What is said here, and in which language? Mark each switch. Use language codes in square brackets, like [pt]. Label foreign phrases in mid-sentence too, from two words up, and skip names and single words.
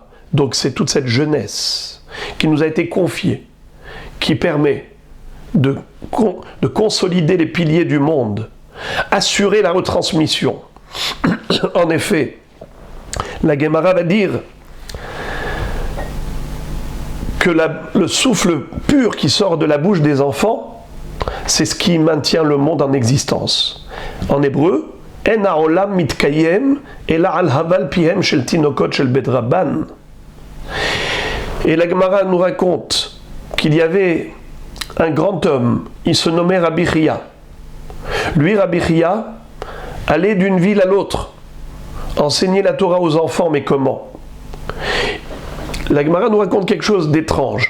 [fr] Donc c'est toute cette jeunesse qui nous a été confiée, qui permet de consolider les piliers du monde, assurer la retransmission. En effet, la Gemara va dire que le souffle pur qui sort de la bouche des enfants, c'est ce qui maintient le monde en existence. En hébreu, [he] אין העולם מתקיים אלא על הבל פיהם של תינוקות של בית רבן. [fr] Et la Gemara nous raconte qu'il y avait un grand homme, il se nommait Rabbi Chia. Lui, Rabbi Chia, allait d'une ville à l'autre, enseigner la Torah aux enfants, mais comment? La Gemara nous raconte quelque chose d'étrange.